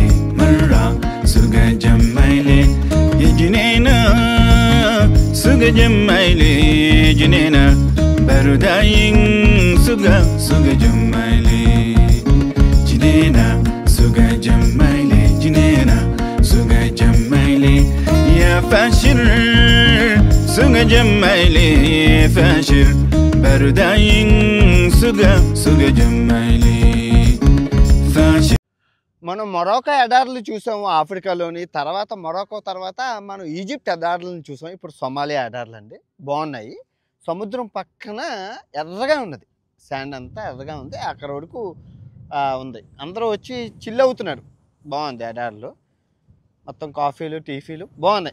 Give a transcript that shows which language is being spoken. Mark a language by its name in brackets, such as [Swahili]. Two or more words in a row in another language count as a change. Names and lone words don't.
[Arabic] مرة سجا جمالي يا جنينة سجا جمالي جنينة برداين سجا سجا جمالي جنينة سجا جمالي جنينة سجا جمالي يا فاشر سجا جمالي فاشر برداين سجا سجا جمالي فاشر. [Telugu] మనం మొరాకో ఎడార్లు చూసాము ఆఫ్రికాలోని. తర్వాత మొరాకో తర్వాత మనం ఈజిప్ట్ ఎడార్లను చూసాము. ఇప్పుడు సొమాలియా ఎడార్లు అండి. బాగున్నాయి. సముద్రం పక్కన ఎర్రగా ఉన్నది. శాండ్ అంతా ఎర్రగా ఉంది. అక్కడ వరకు ఉంది. అందరూ వచ్చి చిల్ అవుతున్నారు. బాగుంది ఎడార్లు. మొత్తం కాఫీలు టీఫీలు బాగున్నాయి.